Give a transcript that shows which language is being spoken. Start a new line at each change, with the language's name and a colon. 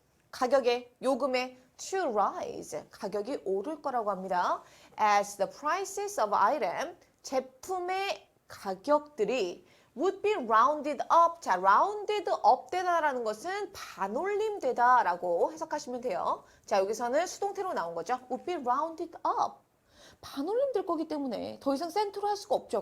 Korean: 가격에, 요금에
English: to rise,
Korean: 가격이 오를 거라고 합니다.
English: As the prices of item,
Korean: 제품의 가격들이
English: would be rounded up.
Korean: 자, rounded up 되다라는 것은 반올림 되다라고 해석하시면 돼요. 자, 여기서는 수동태로 나온 거죠.
English: would be rounded up.
Korean: 반올림 될 거기 때문에 더 이상 센트로 할 수가 없죠.